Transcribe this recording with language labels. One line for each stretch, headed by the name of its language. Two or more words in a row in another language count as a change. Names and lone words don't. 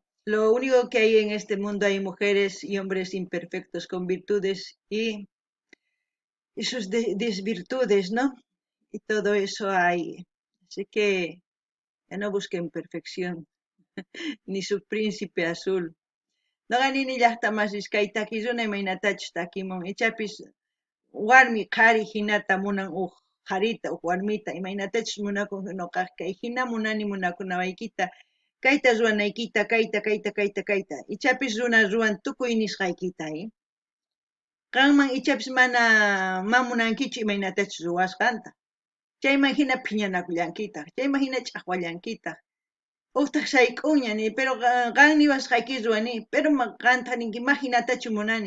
Spanish: Lo único que hay en este mundo hay mujeres y hombres imperfectos con virtudes y sus desvirtudes, ¿no? Y todo eso hay. Así que ya no busquen perfección, ni su príncipe azul.
Quechua: Noqanini llaqtamasis kay takiruna imaynatachus takimun ichapis warmi qhari hinata munan qharita warmita imaynatachus munakun noqaqa kay hina munani munakunawaykita kayta ruwanaykita kayta ichapis runa ruwan tukuy nisqaykita qanman ichapis mana munankichu imaynatachus ruwasqanta chayman hina phiñanakullankita chayman hina ch'aqwallankita Uhtaq sayk'uñani, pero qan niwasqayki ruwani, pero qanta ninki imahinatachu munani.